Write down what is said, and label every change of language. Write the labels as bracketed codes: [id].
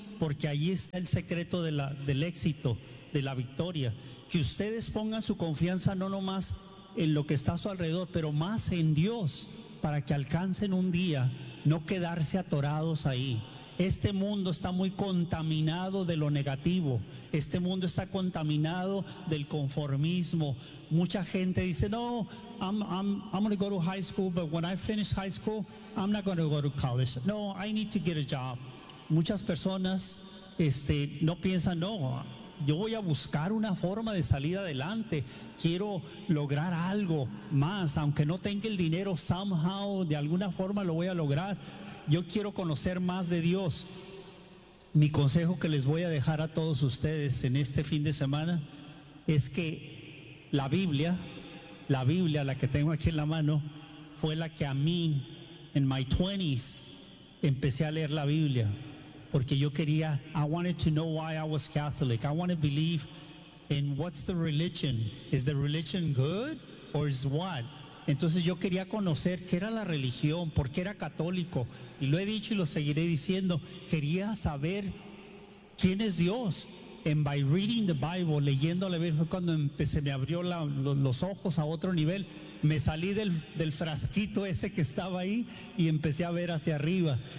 [es] porque ahí está el secreto de la, del éxito, de la victoria. Que ustedes pongan su confianza no nomás en lo que está a su alrededor, pero más en Dios, para que alcancen un día no quedarse atorados ahí. Este mundo está muy contaminado de lo negativo. Este mundo está contaminado del conformismo. Mucha gente dice, [en] no, I'm going to go to high school, but when I finish high school, I'm not going to go to college. No, I need to get a job. [es] Muchas personas no piensan, no, yo voy a buscar una forma de salir adelante. Quiero lograr algo más, aunque no tenga el dinero, somehow, de alguna forma lo voy a lograr. Yo quiero conocer más de Dios. Mi consejo que les voy a dejar a todos ustedes en este fin de semana es que la Biblia, la que tengo aquí en la mano, fue la que a mí, en my 20s, empecé a leer la Biblia. Porque yo quería, [en] I wanted to know why I was Catholic. I want to believe in what's the religion. Is the religion good or is what? [es] Entonces yo quería conocer qué era la religión, por qué era católico. Y lo he dicho y lo seguiré diciendo. Quería saber quién es Dios. [en] And by reading the Bible, [es] leyendo la Biblia, fue cuando se me abrió los ojos a otro nivel. Me salí del frasquito ese que estaba ahí y empecé a ver hacia arriba.